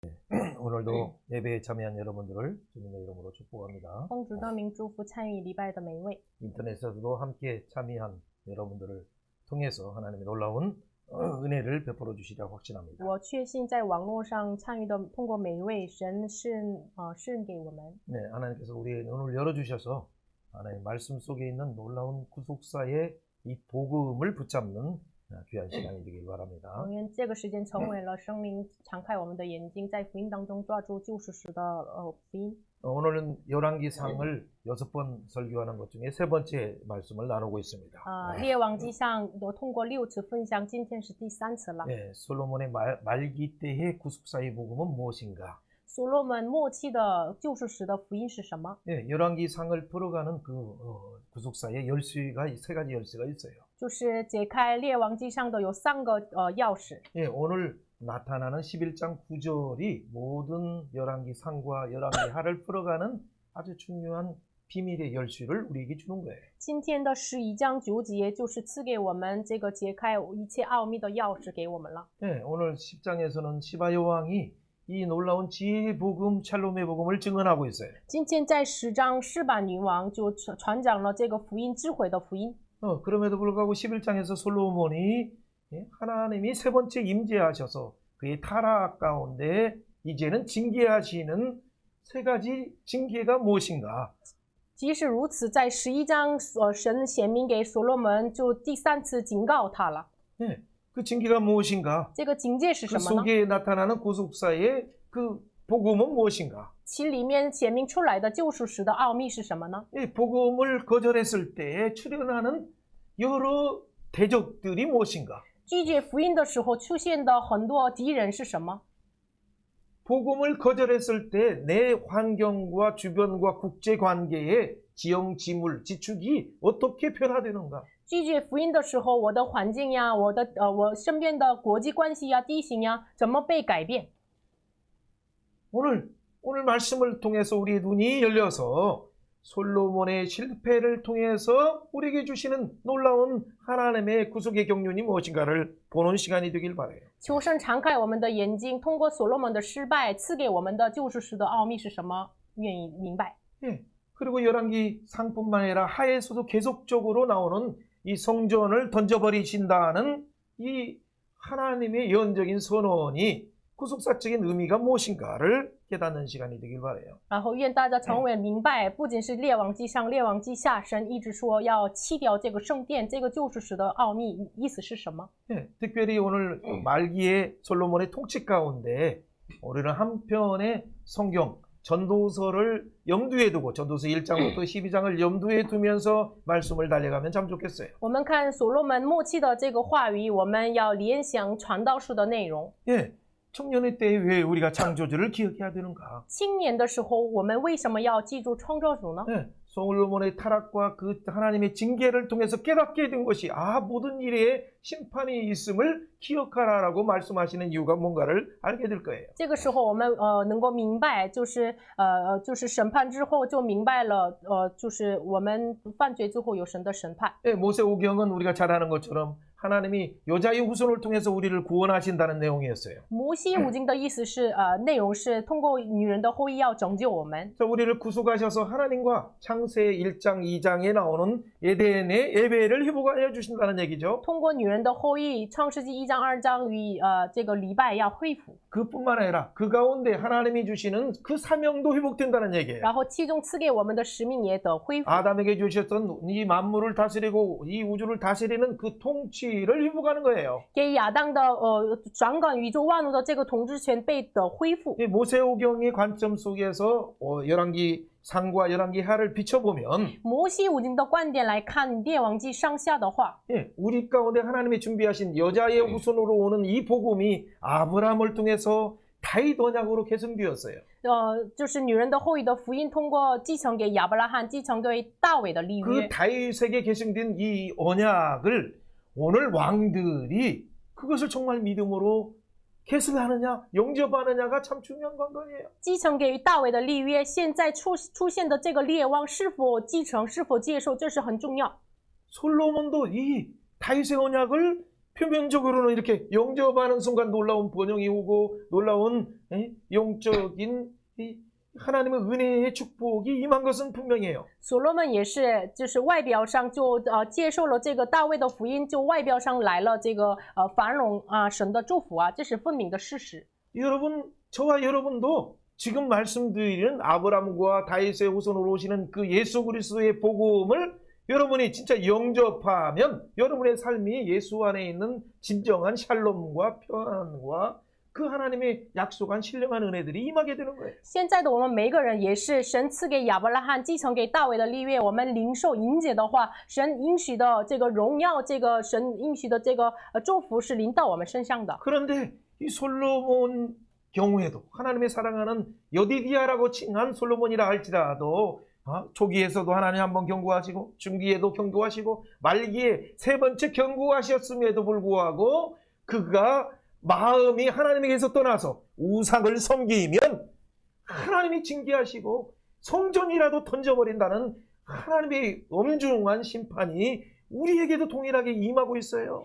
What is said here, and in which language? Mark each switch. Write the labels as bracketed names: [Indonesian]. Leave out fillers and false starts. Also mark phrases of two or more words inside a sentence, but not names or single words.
[Korean] 오늘도 예배에 참여한 여러분들을 주님의 이름으로 축복합니다. [Chinese] 奉主的名祝福参与礼拜的每一位。 [Korean] 인터넷에서도 함께 참여한 여러분들을 통해서 하나님의 놀라운 은혜를 베풀어 주시리라고 확신합니다. [Chinese] 我确信在网络上参与的，通过每一位神赐给我们。 [Korean] 네, 하나님께서 우리의 눈을 열어주셔서 하나님 말씀 속에 있는 놀라운 구속사의 이 복음을 붙잡는 귀한 시간이 되길 바랍니다. [Chinese] 愿这个时间成为了生命敞开我们的眼睛，在福音当中抓住救赎时的福音。 [Korean] 오늘은 열왕기상을 6번 설교하는 것 중에 세 번째 말씀을 나누고 있습니다. [Chinese] 列王记上我通过6次分享，今天是第3次了。 [Korean] 네, 솔로몬의 말기 때의 구속사의 복음은 무엇인가? [Chinese] 所罗门末期的救赎时的福音是什么？ [Korean] 네, 열왕기상을 풀어가는 그 구속사의 열쇠가 세 가지 열쇠가 있어요. [Chinese] 就是解开列王记上的有3个钥匙。 [Korean] 예, 오늘 나타나는 11장 9절이 모든 열왕기상과 열왕기하를 풀어가는 아주 중요한 비밀의 열쇠를 우리에게 주는 거예요. [Chinese] 今天的11章9节就是赐给我们这个解开一切奥秘的钥匙给我们了。 [Korean] 네, 오늘 10장에서는 시바 여왕이 이 놀라운 지혜의 복음, 샬롬의 복음을 증언하고 있어요. [Chinese] 今天在10章示巴女王就传讲了这个福音，智慧的福音。 [Korean] 그럼에도 불구하고 11장에서 솔로몬이 하나님이 세 번째 임재하셔서 그의 타락 가운데 이제는 징계하시는 세 가지 징계가 무엇인가? [Chinese] 即使如此，在11章神显明给所罗门，就第3次警告他了。 [Korean] 네, 그 징계가 무엇인가? [Chinese] 这个警戒是 [Korean] 그 [Chinese] 什么呢？ [Korean] 속에 나타나는 구속사의 그 복음은 무엇인가? [Chinese] 其里面显明出来的救赎时的奥秘是什么呢？ [Korean] 이 복음을 거절했을 때 출현하는 여러 대적들이 무엇인가? [Chinese] 拒绝福音的时候出现的很多敌人是什么？ [Korean] 복음을 거절했을 때 내 환경과 주변과 국제관계의 지형, 지물, 지축이 어떻게 변화되는가? [Chinese] 拒绝福音的时候，我的环境呀，我身边的国际关系呀、地形呀，怎么被改变？ [Korean] 오늘 말씀을 통해서 우리의 눈이 열려서 솔로몬의 실패를 통해서 우리에게 주시는 놀라운 하나님의 구속의 경륜이 무엇인가를 보는 시간이 되길 바라요. [Chinese] 求神敞开我们的眼睛，通过所罗门的失败，赐给我们的救赎时的奥秘是什么？愿意明白。 [Korean] 예. 그리고 열왕기 상뿐만 아니라 하에서도 계속적으로 나오는 이 성전을 던져버리신다는 이 하나님의 예언적인 선언이 구속사적인 의미가 무엇인가를 깨닫는 시간이 되길 바라요. [Chinese] 然后愿大家成为明白，不仅是列王记上、列王记下，神一直说要弃掉这个圣殿，这个救赎时的奥秘意思是什么？ [Korean] 예. 특별히 오늘 말기의 솔로몬의 통치 가운데 우리는 한편의 성경 전도서를 염두에 두고 전도서 1장부터 12장을 염두에 두면서 말씀을 달려가면 참 좋겠어요. [Chinese] 我们看所罗门末期的这个话语，我们要联想传道书的内容。 [Korean] 예. 청년의 때에 왜 우리가 창조주를 기억해야 되는가? [Chinese] 青年的时候，我们为什么要记住创造主呢？ [Korean] 예. 솔로몬의 타락과 그 하나님의 징계를 통해서 깨닫게 된 것이 모든 일에 심판이 있음을 기억하라라고 말씀하시는 이유가 뭔가를 알게 될 거예요. [Chinese] 这个时候我们能够明白，就是审判之后就明白了，就是我们犯罪之后有神的审判。 [Korean] 예, 모세오경은 우리가 잘 아는 것처럼 하나님이 여자의 후손을 통해서 우리를 구원하신다는 내용이었어요. [Chinese] 摩西五经的意思是内容是通过女人的后裔要拯救我们。 [Korean] 자, 우리를 구속하셔서 하나님과 창세 1장 2장에 나오는 에덴의 예배를 회복하여 주신다는 얘기죠. [Chinese] 通过女人的后裔，创世纪1章2章与这个礼拜要恢复， [Korean] 그뿐만 아니라 그 가운데 하나님이 주시는 그 사명도 회복된다는 얘기예요. [Chinese] 然后其中赐给我们的使命也得恢复。 [Korean] 아담에게 주셨던 이 만물을 다스리고 이 우주를 다스리는 그 통치를 회복하는 거예요. [Chinese] 给亚当的掌管宇宙万物的这个统治权被得恢复。 [Korean] 이 모세오경의 관점 속에서 열왕기 상과 열왕기 하를 비춰보면 [Chinese] 摩西五经的观点来看列王记上下的话， [Korean] 우리 가운데 하나님이 준비하신 여자의 후손으로 오는 이 복음이 아브라함을 통해서 다윗 언약으로 계승되었어요. [Chinese] 就是女人的后裔的福音通过继承给亚伯拉罕，继承给大卫的立约。 [Korean] 그 다윗에게 계승된 이 언약을 오늘 왕들이 그것을 정말 믿음으로 계승하느냐, 영접하느냐가 참 중요한 관건이에요. [Chinese] 继承给大卫的立约，现在出现的这个列王是否继承、是否接受，这是很重要。 [Korean] 솔로몬도 이 다윗의 언약을 표면적으로는 이렇게 영접하는 순간 놀라운 번영이 오고 놀라운 영적인 이 하나님의 은혜의 축복이 임한 것은 분명해요. [Chinese] 所罗门也是，就是外表上就接受了这个大卫的福音，就外表上来了这个繁荣啊，神的祝福啊，这是分明的事实。 [Korean] 여러분, 저와 여러분도 지금 말씀드리는 아브라함과 다윗의 후손으로 오시는 그 예수 그리스도의 복음을 여러분이 진짜 영접하면 여러분의 삶이 예수 안에 있는 진정한 샬롬과 평안과 그 하나님의 약속한 신령한 은혜들이 임하게 되는 거예요. [Chinese] 现在的我们每一个人也是神赐给亚伯拉罕、继承给大卫的立约，我们领受迎接的话，神应许的这个荣耀，这个神应许的这个祝福是临到我们身上的。 [Korean] 그런데 이 솔로몬 경우에도 하나님의 사랑하는 여디디아라고 칭한 솔로몬이라 할지라도 초기에서도 하나님 한번 경고하시고 중기에도 경고하시고 말기에 세 번째 경고하셨음에도 불구하고 그가 마음이 하나님에게서 떠나서 우상을 섬기면 하나님이 징계하시고 성전이라도 던져버린다는 하나님의 엄중한 심판이 우리에게도 동일하게 임하고 있어요.